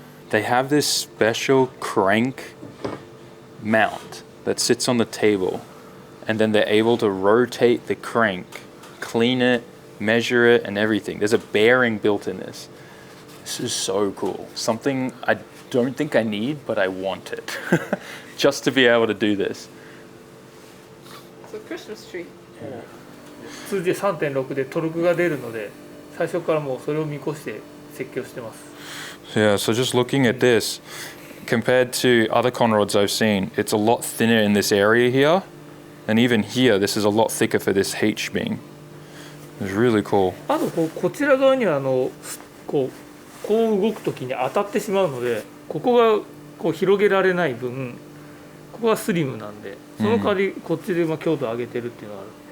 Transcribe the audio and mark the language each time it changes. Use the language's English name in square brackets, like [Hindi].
[English] They have this special crank mount that sits on the table, and then they're able to rotate the crank, clean it, measure it, and everything. There's a bearing built in this. This is so cool. Something I don't think I need, but I want it. Just to be able to do this. It's a Christmas tree. [Japanese] 通じて 3.6 でトルクが出るので、最初からもうそれを見越して設計をしてます。 [English] Yeah, so just looking at this, compared to other conrods I've seen, it's a lot thinner in this area here. And even here, this is a lot thicker for this H beam. It's really cool. [Japanese] あとこちら側にはこう動くときに当たってしまうので、ここがこう広げられない分、ここはスリムなんで、その代わりこっちで強度を上げてるっていうのがある。